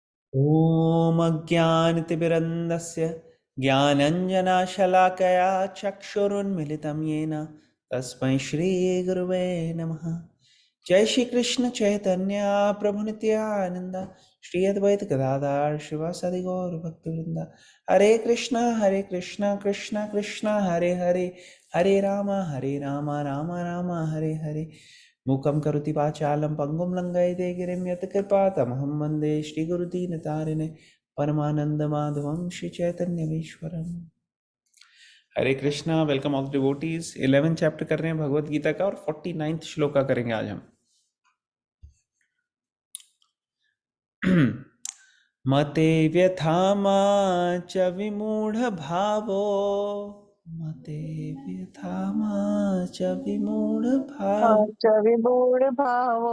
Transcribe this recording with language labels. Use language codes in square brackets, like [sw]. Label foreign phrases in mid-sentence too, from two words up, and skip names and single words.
[sa] ॐ अज्ञानतिमिरन्दस्य ज्ञानञ्जनशलाकया चक्षुरुन्मिलितं येन तस्मै श्रीगुरुवे नमः। जय श्री कृष्ण चैतन्य प्रभु नित्यानंद, श्री अद्वैत गदाधर शिवासादि गौर भक्तवृंद। हरे कृष्णा कृष्णा कृष्णा हरे हरे, हरे राम राम राम हरे हरे। मूकं करोति वाचालं पंगुं लङ्घयते गिरिं यत्कृपातमहं वन्दे श्रीगुरुदीनतारिणे परमानन्दमाधवं श्रीचैतन्यमीश्वरम्। [en] हरे कृष्णा। welcome all devotees. [hi] 11 चैप्टर कर रहे हैं भगवत गीता का और 49th श्लोक का करेंगे आज हम। [sa] मते व्यथा मा च विमूढ़ भावो, मते व्यथा मा च विमूढ़ भाव, च विमूढभावो